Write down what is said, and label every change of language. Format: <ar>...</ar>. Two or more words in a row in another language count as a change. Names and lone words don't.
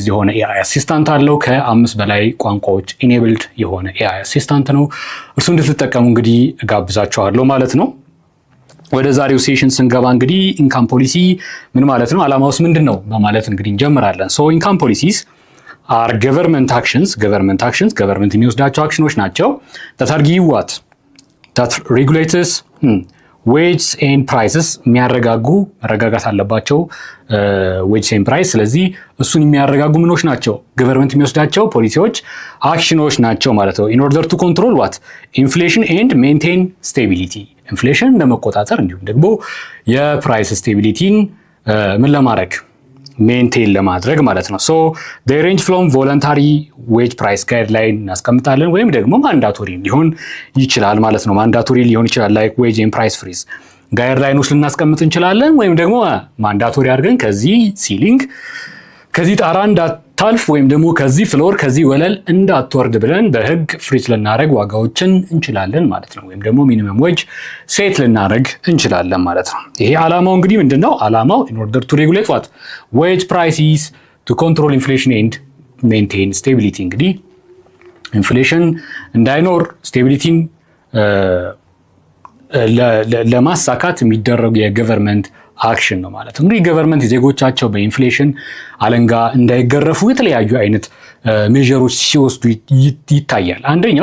<am>የሆነ</am> <en>AI assistant</en> <am>አለው። ከ5 በላይ ቋንቋዎች ኢኔብልድ የሆነ</am> <en>AI assistant</en> <am>ነው። እርሱ እንድትጠቀሙ እንግዲህ እጋብዛችኋለሁ ማለት ነው። ወደ ዛሬው ሴሽን ስንገባ እንግዲህ</am> <en>income policy</en> <am>ምን ማለት ነው፣ ዓላማውስ ምንድን ነው በማለት እንግዲህ እንጀምራለን።</am> <en>so income policies are government actions</en> <am>ገቨርንመንት የሚወስዳቸው አክሽኖች ናቸው</am> <en>that are give what that regulators wages and prices</en> <am>መረጋጋት አለባቸው</am> <en>wages and price።</en> <am>ስለዚህ እሱን የሚያረጋጉ ምኖች ናቸው? ገቨርንመንት የሚወስዳቸው ፖሊሲዎች አክሽኖች ናቸው ማለት ነው።</am> <en>in order to control what inflation and maintain stability፣</en> <am>ኢንፍሌሽን ለመቆጣጠር እንዲሁም ደግሞ የፕራይስ ስቴቢሊቲን ምን ለማድረግ ሜንቴን ለማድረግ ማለት ነው። ሶ</am> <en>they range from voluntary wage price guideline</en> <am>እናስቀምጣለን ወይም ደግሞ ማንዳቶሪ ሊሆን ይችላል ማለት ነው። ማንዳቶሪ ሊሆን ይችላል</am> <en>like wage and price freeze</en> <am>ጋይድላይኖች ልናስቀምጥ እንችላለን፣ ወይም ደግሞ ማንዳቶሪ አድርገን ከዚህ ሲሊንግ ከዚህ ጣራ እንዳታልፍ ወይም ደግሞ ከዚህ ፍሎር ከዚህ ወለል እንዳትወርድ ብለን በህግ ፍሪዝ ልናደርግ ዋጋዎችን እንችላለን ማለት ነው። ወይም ደግሞ</am> <en>minimum wage set</en> <am>ልናደርግ እንችላለን ማለት ነው። ይሄ ዓላማው እንግዲህ ምንድነው?</am> <en>ዓላማው in order to regulate what wage prices to control inflation and maintain stability።</en> <am>እንግዲህ ኢንፍሌሽን እንዳይኖር ስቴቢሊቲን ለማሳካት የሚደረጉ የገቨርንመንት አክሽን ነው ማለት ነው። እንግዲህ ገቨርንመንት ዜጎቻቸው በኢንፍሌሽን አለንጋ እንዳይገረፉ የተለያዩ አይነት ሜዠሮች ሲወስዱ ይታያል። አንደኛው</am>